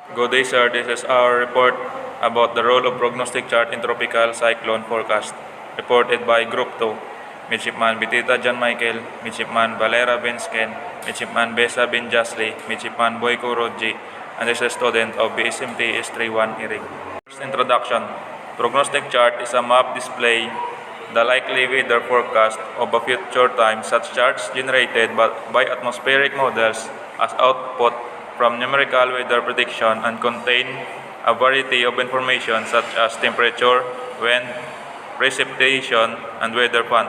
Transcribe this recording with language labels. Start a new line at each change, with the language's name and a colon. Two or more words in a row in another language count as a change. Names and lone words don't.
English: Good day, sir. This is our report about the role of prognostic chart in tropical cyclone forecast. Reported by Group 2, Midshipman Bitita John Michael, Midshipman Valera Bensken, Midshipman Besa Bin Jasli, Midshipman Boyko Rodji, and is a student of BSMT S31 Irig. First introduction. Prognostic chart is a map display the likely weather forecast of a future time. Such charts generated by atmospheric models as output from numerical weather prediction and contain a variety of information such as temperature, wind, precipitation, and weather patterns.